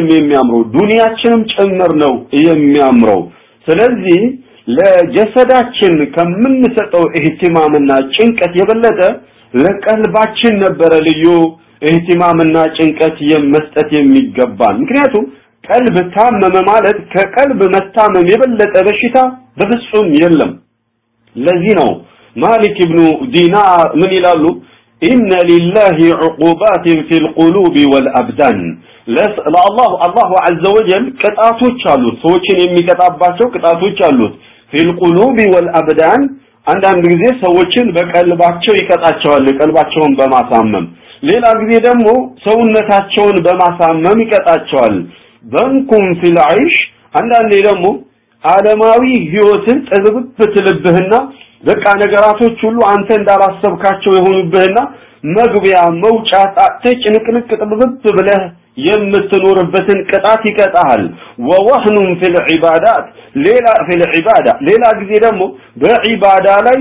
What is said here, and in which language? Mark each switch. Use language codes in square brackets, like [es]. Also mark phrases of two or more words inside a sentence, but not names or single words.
[am] የሚያምረው ዱንያችንም ጭምር ነው የሚያምረው ስለዚህ ለጀሰዳችን ከምንሰጠው እህቲማምና ጭንቀት የበለጠ ለቀልባችን ነበር ልዩ እህቲማምና ጭንቀት የመስጠት የሚገባን ምክንያቱም ቀልብ ታመመ ማለት ከቀልብ መታመም የበለጠ በሽታ በፍጹም የለም ለዚህ ነው ማሊክ ኢብኑ ዲናር ምን ይላሉ [ar] إن لله عقوبات في القلوب والأبدان الله عز وجل [am] قطعቶች አሉት ሰዎችን የሚቀጣባቸው ቅጣቶች አሉት [ar] في القلوب والأبدان [am] አንዳንድ ጊዜ ሰዎችን በቀልባቸው ይቀጣቸዋል ቀልባቸውን በማሳመም ሌላ ጊዜ ደግሞ ሰውነታቸውን በማሳመም ይቀጣቸዋል በንኩም [ar] في العيش [am] አንዳንዴ ደግሞ ዓለማዊ ህይወትን ጥብብትልብህና በቃ ነገራቶች ሁሉ አንተ እንዳላሰብካቸው የሆኑብህና መግቢያ መውጫ ተጭንቅንቅ ጥብብ ብለህ የምትኖርበትን ቅጣት ይቀጣል [ar] ووهن في العبادات [am] ሌላ ጊዜ ደግሞ በዒባዳ ላይ